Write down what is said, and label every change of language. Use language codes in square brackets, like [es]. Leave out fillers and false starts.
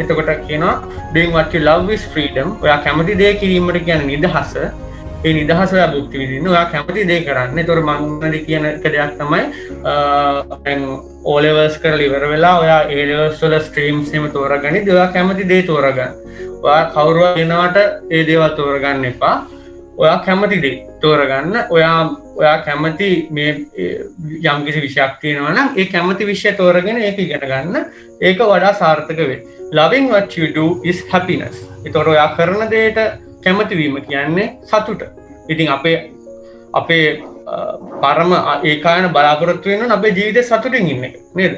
[si] එතකොට කියනවා [en] doing what you love is freedom. [si] ඔයා කැමති දේ කිරීමට කියන්නේ නිදහස. ඒ නිදහස ඔයා භුක්ති විඳින්න. ඔයා කැමති දේ කරන්න. ඒතකොට මම කියන එක දෙයක් තමයි දැන් O levels කරලා ඉවර වෙලා ඔයා A levels වල streams එහෙම තෝරගනිද්දී ඔයා කැමති දේ තෝරගන්න. ඔයා කවුරුවා වෙනවට ඒ දේවල් තෝරගන්න එපා. ඔයා කැමතිදේ තෝරගන්න ඔයා කැමති මේ යම්කිසි විෂයක් තියෙනවා නම් ඒ කැමති විෂය තෝරගෙන ඒක ඉගෙන ගන්න ඒක වඩා සාර්ථක වේ. [en] Loving what you do is happiness. [si] ඒතකොට ඔයා කරන දෙයට කැමති වීම කියන්නේ සතුට. ඉතින් අපේ පරම ඒකායන බලාපොරොත්තු වෙනවා අපේ ජීවිතේ සතුටින් ඉන්න එක. නේද?